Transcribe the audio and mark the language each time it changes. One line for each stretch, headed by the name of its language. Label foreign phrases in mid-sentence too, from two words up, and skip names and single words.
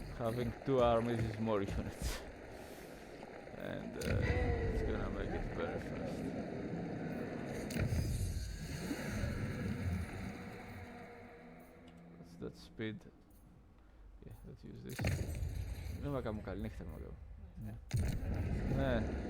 English: having 2 armies is more units. And it's gonna make it very fast. What's that speed? Yeah, let's use this.
Greek: Δεν θα κάνω καλή νύχτα με ναι.